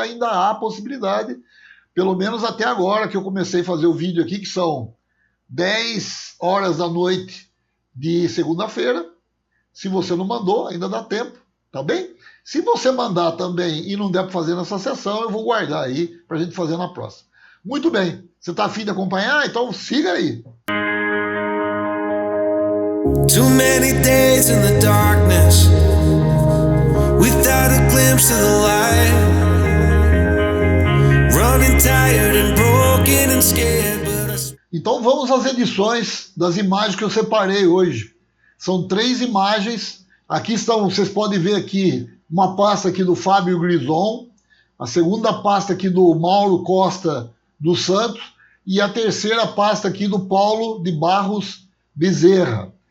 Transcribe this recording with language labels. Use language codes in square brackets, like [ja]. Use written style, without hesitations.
[pt] Ainda há possibilidade, pelo menos até agora que eu comecei a fazer o vídeo aqui, que são 10 horas da noite de segunda-feira. Se você não mandou, ainda dá tempo, tá bem? Se você mandar também e não der para fazer nessa sessão, eu vou guardar aí para a gente fazer na próxima. Muito bem, você está afim de acompanhar? Então siga aí. [en] Too many days in the darkness without a glimpse of the light, running tired and broken and scared. [pt] Então vamos às edições das imagens que eu separei hoje. São 3 imagens. Aqui estão, vocês podem ver aqui uma pasta aqui do Fábio Grison, a segunda pasta aqui do Mauro Costa dos Santos e a terceira pasta aqui do Paulo de Barros Bezerra.